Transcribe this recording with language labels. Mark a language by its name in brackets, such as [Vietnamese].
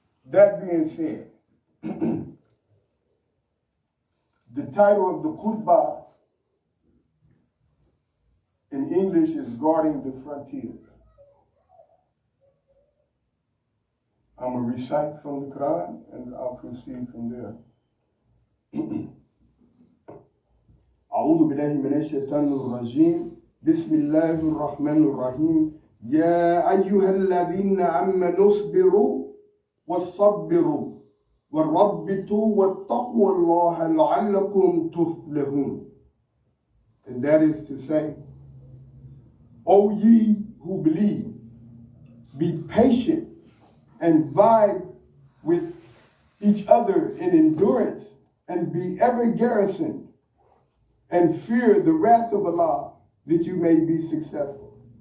[English] That being said, the title of the Khutba in English is Guarding the Frontiers. I'm going to recite from the Quran and I'll proceed from there. [Arabic] بالله من الشيطان الرجيم بسم الله الرحمن الرحيم يا أيها الذين آمنوا اصبروا والصبروا والربطوا واتقوا الله لعلكم تفلحون. [English] And that is to say, O ye who believe, be patient and vie with each other in endurance, and be ever garrisoned, and fear the wrath of Allah, that you may be successful.